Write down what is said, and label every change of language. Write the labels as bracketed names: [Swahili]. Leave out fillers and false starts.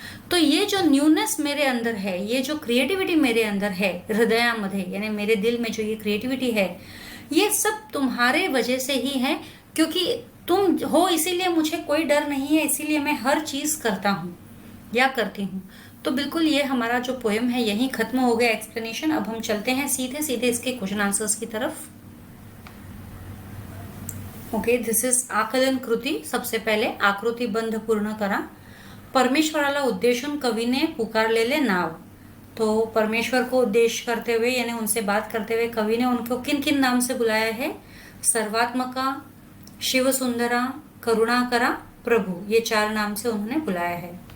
[Hindi] तो ये जो न्यूनेस मेरे अंदर है, ये जो क्रिएटिविटी मेरे अंदर है हृदयामध्ये, यानी मेरे दिल में जो ये क्रिएटिविटी है, ये सब तुम्हारे वजह से ही है, क्योंकि तुम हो इसीलिए मुझे कोई डर नहीं है, इसीलिए मैं हर चीज करता हूँ या करती हूँ। तो बिल्कुल ये हमारा जो पोएम है यही खत्म हो गया एक्सप्लेनेशन। अब हम चलते हैं सीधे सीधे इसके क्वेश्चन आंसर्स की तरफ। [English] okay, this is [Hindi] आकलन कृती। सबसे पहले [Marathi] आकृती बंध पूर्ण करा। परमेश्वराला उद्देशून कवीने पुकारलेले नाव। [Hindi] तो परमेश्वर को उद्देश्य करते हुए यानी उनसे बात करते हुए कवि ने उनको किन किन नाम से बुलाया है? सर्वात्मका, शिव सुंदरा, करुणाकरा, प्रभु, ये 4 नाम से उन्होंने बुलाया है।